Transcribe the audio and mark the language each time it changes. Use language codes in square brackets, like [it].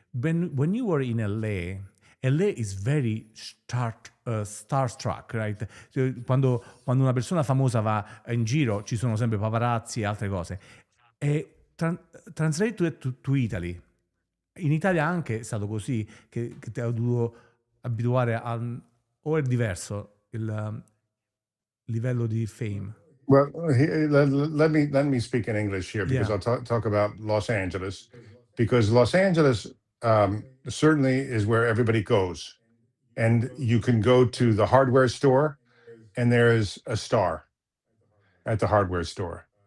[en] When you were in LA, LA is very starstruck, right? [it] Cioè, quando una persona famosa va in giro ci sono sempre paparazzi e altre cose. E [en] translate to Italy. [it] In Italia anche è stato così, che ti ha dovuto abituare a... o è diverso il livello di fame? [en] Well, let me speak in English here because Yeah. I'll talk about Los Angeles, because Los Angeles certainly is where everybody goes, and you can go to the hardware store, and there is a star at the hardware store.